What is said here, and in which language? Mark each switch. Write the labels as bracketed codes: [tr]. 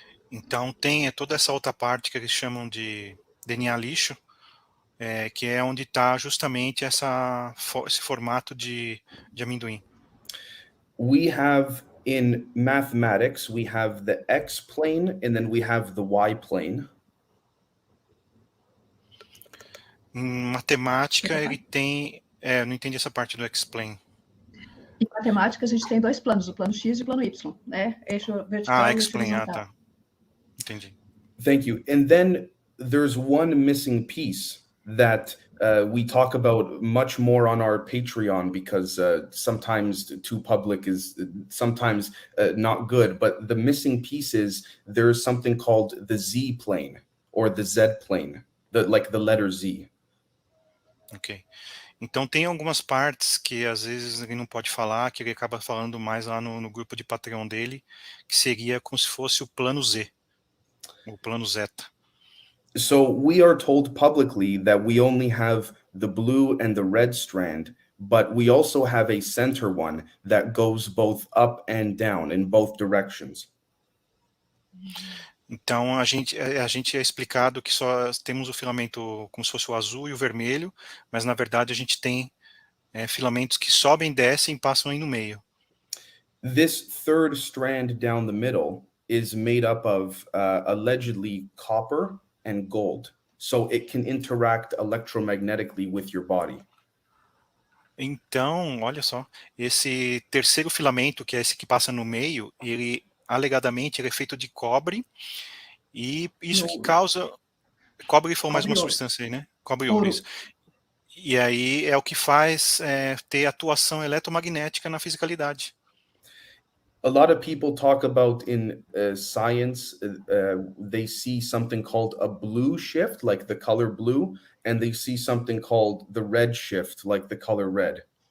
[pt] Então tem toda essa outra parte que eles chamam de DNA lixo, que é onde está justamente esse formato de amendoim. [en] We have in mathematics, we have the X plane and then we have the Y plane. [pt] Em matemática ele tem, não entendi essa parte do X-plane. Em matemática a gente tem 2 planos, o plano X e o plano Y, né? Eixo vertical e eixo [en] X-plane, [pt] horizontal. tá. Entendi. [en] Thank you. And then there's one missing piece that we talk about much more on our Patreon because sometimes too public is sometimes not good. But the missing piece is there's something called the Z plane or the Z plane, like the letter Z. Ok. [pt] Então tem algumas partes que às vezes ele não pode falar, que ele acaba falando mais lá no grupo de Patreon dele, que seria como se fosse o plano Z, o plano Zeta. [en] So we are told publicly that we only have the blue and the red strand, but we also have a center one that goes both up and down in both directions. [pt] Então a gente é explicado que só temos o filamento como se fosse o azul e o vermelho, mas na verdade a gente tem filamentos que sobem, descem e passam aí no meio. [en] This third strand down the middle is made up of allegedly copper and gold, so it can interact electromagnetically with your body. [pt] Então, olha só, esse terceiro filamento, que é esse que passa no meio, ele alegadamente ele é feito de cobre, e isso que causa... Cobre foi mais uma substância aí, né? Cobre e ouro, isso. E aí é o que faz ter atuação eletromagnética na fisicalidade. [en] A lot of people talk about in science, they see something called a blue shift, like the color blue, and they see something called the red shift, like the color red.